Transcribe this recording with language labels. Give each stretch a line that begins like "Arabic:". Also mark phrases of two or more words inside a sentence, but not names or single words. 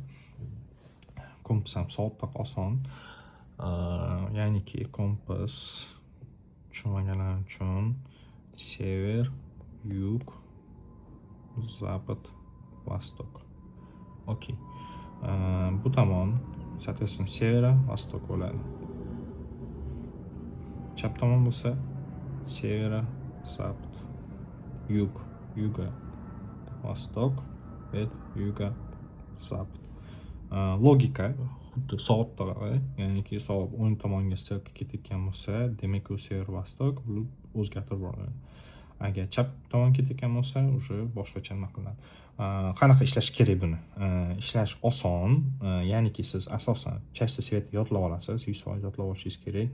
Uzbek: Kompas ham soatdek oson. Ya'niki kompas tushunmaganlar uchun
Russian: север, юг, запад, восток.
Uzbek: Okey. Bu tomon
Russian: соответственно севера, восток
Uzbek: bo'ladi. Chap tomon bo'lsa
Russian: севера, запад, юг, юга, восток, юга,
Uzbek: zapad. Logika xuddi soatdagi, ya'niki soat o'ng tomonga stelka ketayotgan bo'lsa, demak u
Russian: север, восток
Uzbek: o'zgartirib boradi. Agar chap tomon ketayotgan bo'lsa, o'sha boshqacha nima qilinadi. Qanaqa ishlash kerak buni? Ishlash oson, ya'niki siz asosan
Russian: части светни
Uzbek: yodlab olasiz, 100% yodlab olishingiz kerak.